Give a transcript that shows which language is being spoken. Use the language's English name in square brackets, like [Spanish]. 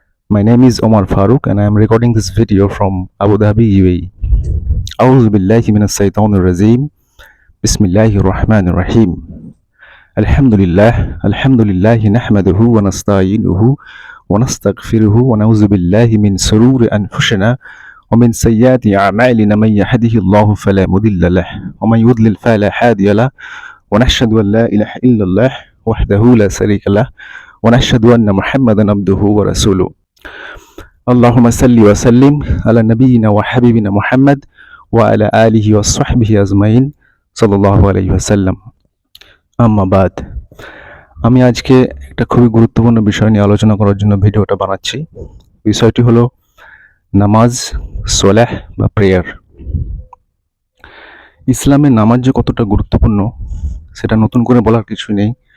[English] My name is Omar Farooq and I am recording this video from Abu Dhabi, UAE. [Arabic] أعوذ بالله من الشيطان الرجيم. بسم الله الرحمن الرحيم. الحمد لله نحمده ونستعينه ونستغفره ونعوذ بالله من شرور أنفسنا ومن سيئات أعمالنا من يهده الله فلا مضل له ومن يضلل فلا هادي له ونشهد أن لا إله إلا الله وحده لا شريك له ونشهد أن محمدا عبده ورسوله اللهم صل وسلم على نبينا وحبيبنا محمد وعلى آله وصحبه أجمعين صلى الله عليه وسلم আম্মা বাদ। [Bangla] আমি আজকে একটা খুবই গুরুত্বপূর্ণ বিষয় নিয়ে আলোচনা করার জন্য ভিডিওটা বানাচ্ছি। বিষয়টি হলো নামাজ, সোলাহ বা প্রেয়ার। ইসলামে নামাজ যে কতটা গুরুত্বপূর্ণ সেটা নতুন করে বলার কিছুই নেই।